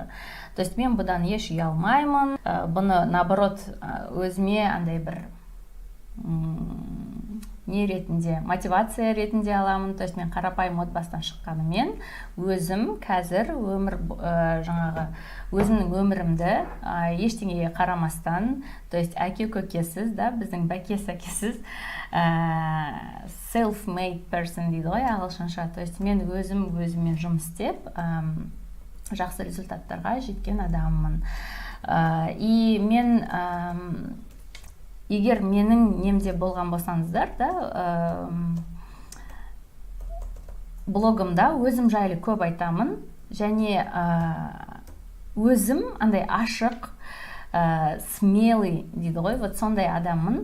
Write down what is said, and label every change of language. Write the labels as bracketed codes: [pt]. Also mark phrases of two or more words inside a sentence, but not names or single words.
[kk] То есть мен бұдан еш ұялмаймын. Бұны наоборот өзіме андай бір не ретінде, мотивация ретінде аламын. То есть мен қарапайым отбасынан шыққанымен өзім қазір өзімнің өмірімді ештеңеге қарамастан, то есть әке-көкесіз, біздің бәке-сәкесіз [en] self-made person [kk] дейді ғой ағылшынша. То есть мен өзіммен жұмыс істеп жақсы результаттарға жеткен адаммын. И мен егер менің немде болған болсаңыздар, блогымда өзім жайлы көп айтамын, және өзім андай ашық, смелый дейді ғой, вот сондай адаммын.